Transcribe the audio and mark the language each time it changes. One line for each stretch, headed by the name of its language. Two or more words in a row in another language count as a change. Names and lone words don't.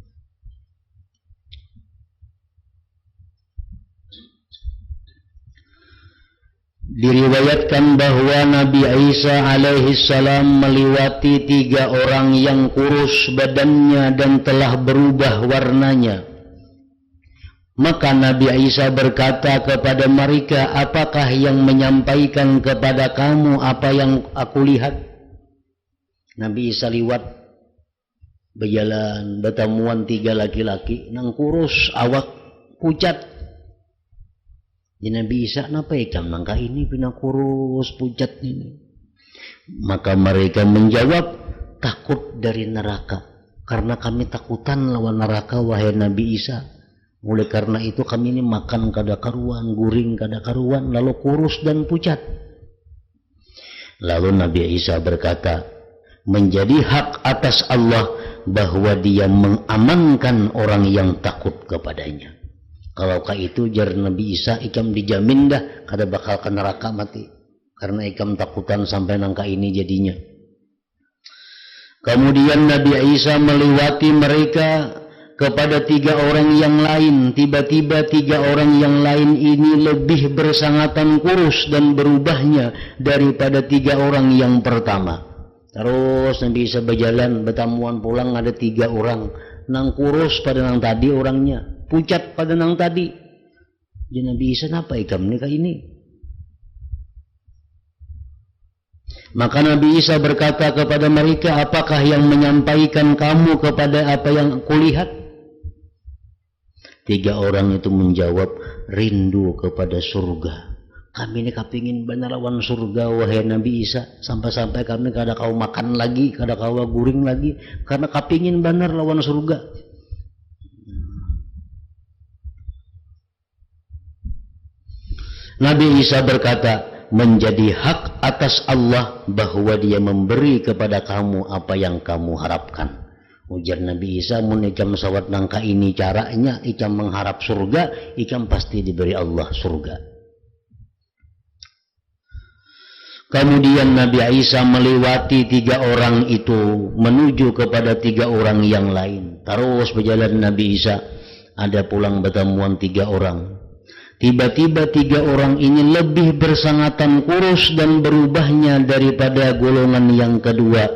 Indonesian: Diriwayatkan bahwa Nabi Isa alaihi salam melewati 3 orang yang kurus badannya dan telah berubah warnanya. Maka Nabi Isa berkata kepada mereka, apakah yang menyampaikan kepada kamu apa yang aku lihat?
Banjar: Nabi Isa lewat, berjalan, bertemuan 3 laki-laki, nang kurus, awak pucat. Ya Nabi Isa, kenapa ikam nangka ini pina kurus pucat ini?
Indonesian: Maka mereka menjawab, takut dari neraka.
Banjar: Karena kami takutan lawan neraka, wahai Nabi Isa. Oleh karena itu kami ini makan kada karuan, guring kada karuan, lalu kurus dan pucat.
Indonesian: Lalu Nabi Isa berkata, menjadi hak atas Allah bahwa dia mengamankan orang yang takut kepadanya.
Banjar: Kalau itu jar Nabi Isa, ikam dijamin dah kada bakal ke neraka mati, karena ikam takutan sampai nangka ini jadinya.
Indonesian: Kemudian Nabi Isa melewati mereka kepada 3 orang yang lain. Tiba-tiba 3 orang yang lain ini lebih bersangatan kurus dan berubahnya daripada 3 orang yang pertama.
Banjar: Terus Nabi Isa berjalan, bertamuan pulang, ada 3 orang nang kurus pada nang tadi orangnya, pucat pada nang tadi. Jadi Nabi Isa, kenapa ikam nikah ini?
Indonesian: Maka Nabi Isa berkata kepada mereka, apakah yang menyampaikan kamu kepada apa yang kulihat? 3 orang itu menjawab, rindu kepada surga.
Banjar: Kami ini kepingin benar lawan surga, wahai Nabi Isa. Sampai-sampai kami kada kau makan lagi, kada kau guring lagi, karena kepingin benar lawan surga.
Indonesian: Nabi Isa berkata, menjadi hak atas Allah bahwa dia memberi kepada kamu apa yang kamu harapkan.
Banjar: Ujar Nabi Isa, mun ikam sawat nangka ini caranya, ikam mengharap surga, ikam pasti diberi Allah surga.
Indonesian: Kemudian Nabi Isa melewati 3 orang itu menuju kepada 3 orang yang lain.
Banjar: Terus berjalan Nabi Isa, ada pulang bertemuan 3 orang.
Indonesian: Tiba-tiba 3 orang ini lebih bersangatan kurus dan berubahnya daripada golongan yang kedua.